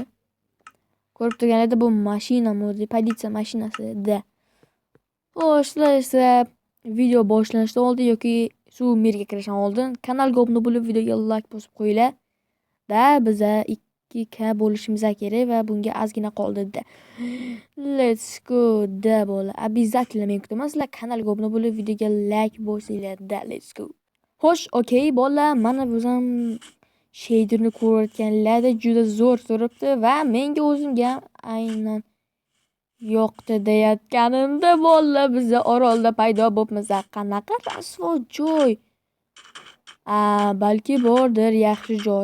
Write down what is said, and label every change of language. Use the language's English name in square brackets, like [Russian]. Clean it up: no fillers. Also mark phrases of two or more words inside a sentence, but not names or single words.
[Uzbek] Ko'rib turganingizda bu mashina modi, politsiya mashinasi-da. Xo'sh, esa video boshlanishdan oldin yoki shu merga kirishdan oldin kanalga obuna bo'lib, videoga like bosib qo'yinglar. Biz 2k bo'lishimiz kerak va bunga ozgina qoldi-da. [English] Let's go [Uzbek] da bola. Обязательно men kutaman. Sizlar kanalga obuna bo'lib, videoga like bosinglar-da. Let's go. Xo'sh, okey, bolalar, mana o'zim shaderni ko'rayotganlarda juda zo'r turibdi va menga o'zimga aynan yo'qdi deyotganimda bolalar, biz orolda paydo bo'libmiz. Qanaqa rasvo joy? Balki bordir yaxshi joy.